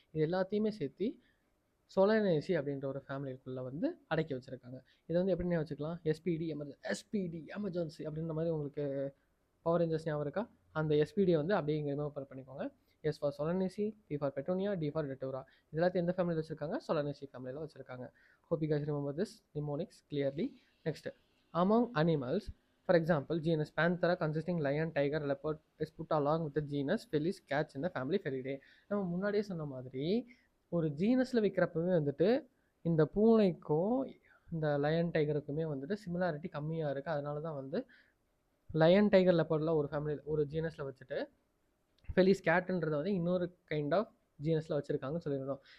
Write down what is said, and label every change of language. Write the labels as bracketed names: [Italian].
[Tamil] இது எல்லாத்தையுமே சேர்த்து சொலானேசி அப்படின்ற ஒரு ஃபேமிலிக்குள்ளே வந்து அடக்கி வச்சுருக்காங்க. இதை வந்து எப்படின்னு வச்சுக்கலாம், எஸ்பிடி எமர்ஜென்சி அப்படின்ற மாதிரி உங்களுக்கு பவர் ரேஞ்சர்ஸ் ஞாபகம் இருக்கா, அந்த எஸ்பிடியை வந்து அப்படியே இங்கே ரிமூவ் பண்ணிக்கோங்க. S for சொலானேசி, B for petunia, D for டெட்டூரா. இது எல்லாத்தையும் எந்த ஃபேமிலியில் வச்சுருக்காங்க, சொலானேசி ஃபேமிலியில் வச்சுருக்காங்க. [English] Hope you guys remember this mnemonics clearly. Next, among animals, for example, genus Panthera consisting lion, tiger, leopard is put along with the genus Felis cats in the family Felidae. [Tamil] நம்ம முன்னாடியே சொன்ன மாதிரி ஒரு ஜீனஸில் வைக்கிறப்பவே வந்துட்டு இந்த பூனைக்கும் இந்த லயன் டைகருக்குமே வந்துட்டு similarity கம்மியாக இருக்குது. அதனால தான் வந்து லயன் டைகர் லெப்பர்டில் ஒரு ஃபேமிலி ஒரு ஜீனஸில் வச்சுட்டு ஃபெலிஸ் கேட்டுன்றதை வந்து இன்னொரு கைண்ட் ஆஃப் ஜீனஸில் வச்சுருக்காங்கன்னு சொல்லியிருந்தோம்.